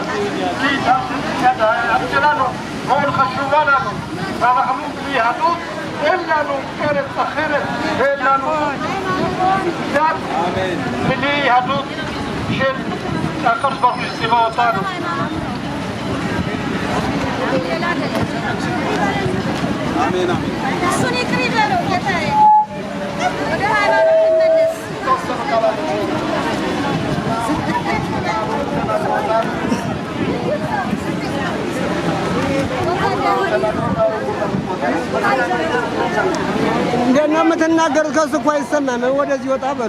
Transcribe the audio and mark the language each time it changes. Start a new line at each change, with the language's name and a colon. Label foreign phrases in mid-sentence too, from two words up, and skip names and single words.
Hebrew: כי הארץ שלנו מאוד חשובה לנו, ואנחנו ביהדות אין לנו ארץ אחרת, אין לנו דת בלי יהדות של שהקדוש ברוך הוא יציבה אותנו.
Amharic: አሜን አሜን። እሱን ይቅር ይበለው ጌታዬ፣ ወደ ሃይማኖት ይመለስ። እንደና የምትናገሩት ከሱ እኮ አይሰማም። ወደዚህ ወጣ በሉ።